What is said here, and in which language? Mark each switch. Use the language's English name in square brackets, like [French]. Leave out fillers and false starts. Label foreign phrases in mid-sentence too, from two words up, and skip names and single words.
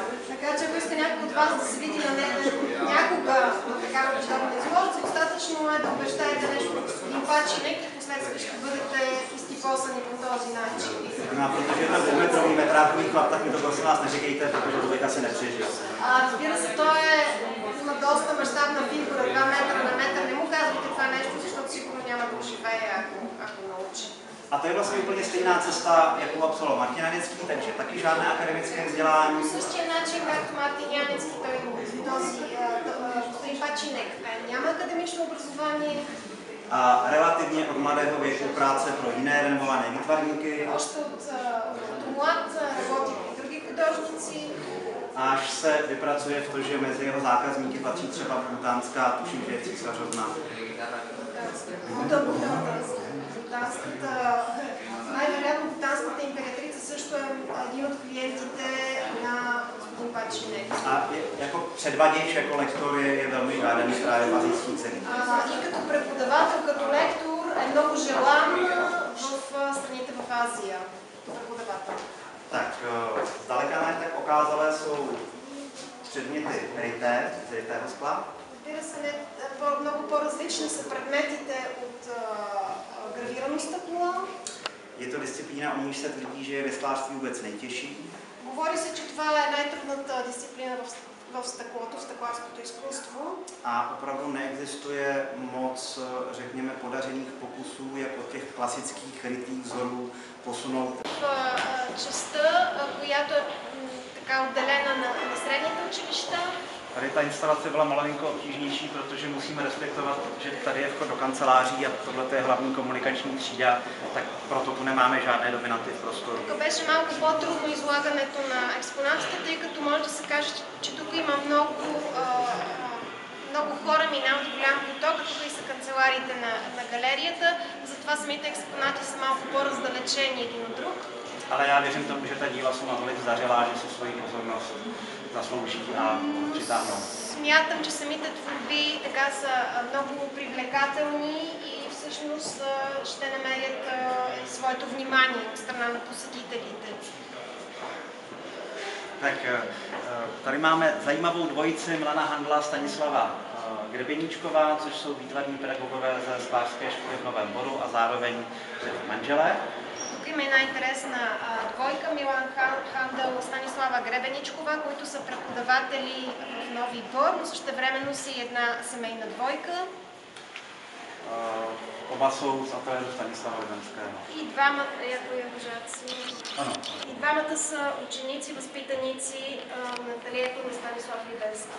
[Bulgarian] Така че ако иска някой от вас да се види на нея някога на такава подобна изложба, достатъчно е да обещаете нещо на господин Пачинек и впоследствие ще бъдете изтипосани по този начин. [Czech] No, protože je to dvoumetrový metrákový chlap, tak mi to prosím vás neříkejte, protože to bych asi nepřežil. [Bulgarian] Разбира се, той има доста мащабна фигура, 2 метра на метър. Не му казвайте това нещо, защото сигурно няма да оживее, ако научи. [Czech] A to je vlastně úplně stejná cesta, jakou absolvoval Martin Janecký, takže taky žádné akademické vzdělání. [Bulgarian] По същия начин, както Мартин Янецки, господин Пачинек няма академично образование. [Czech] A relativně od mladého věku práce pro jiné renomované výtvarníky. [Bulgarian] Още от млад работи при други художници. [Czech] Až se vypracuje v to, že mezi jeho zákazníky patří třeba butánská, tuším, že je císařovna. [Bulgarian] Най-вероятно бутанската императрица също е един от клиентите на господин Пачинек. [Czech] A jako předvaděč, jako lektor je velmi žádaný právě v asijských zemích. [Bulgarian] И като преподавател, като лектор е много желан в страните в Азия. Преподавател. [Czech] Tak zdaleka ne tak okázalé jsou předměty rytého skla. [Bulgarian] Разбира се, много по-различни са предметите от гравирано стъкло. [Czech] Je to disciplína, o níž se tvrdí, že je ve sklářství vůbec nejtěžší. [Bulgarian] Говори се, че това е най-трудната дисциплина в стъклото, в стъкларското изкуство. [Czech] A opravdu neexistuje moc, řekněme, podařených pokusů, jako těch klasických rytých vzorů posunout. [Bulgarian] В частта, която е така отделена на средните училища. [Czech] Tady ta instalace byla malinko obtížnější, protože musíme respektovat, že tady je vchod do kanceláří a tohle je hlavní komunikační třída, tak proto tu nemáme žádné dominanty v prostoru. [Bulgarian] Тук беше малко по-трудно излагането на експонатите, тъй като може да се каже, че тук има много хора, минават голям поток, а тук и са канцелариите на галерията, затова самите експонати са малко по-раздалечени един от друг. [Czech] Ale já věřím tomu, že ta díla jsou natolik zařelá, že si svoji pozornost zaslouží a přitáhnou. [Bulgarian] Смятам, че самите творби така са много привлекателни и всъщност ще намерят своето внимание от страна на посетителите. [Czech] Tak tady máme zajímavou dvojici Milana Handla a Stanislava Grebeníčková, což jsou výtvarní pedagogové ze sklářské školy v Novém Boru a zároveň manželé. [Bulgarian] Тук има една интересна двойка, Милан Хандъл и Станислава Гребеничкова, които са преподаватели в Нови Бор, но същевременно са и една семейна двойка. [Czech] Oba jsou z ateliéru Stanislava Levenského. [Bulgarian] И двамата, и двамата са ученици, възпитаници на ателието на Станислав Левенски.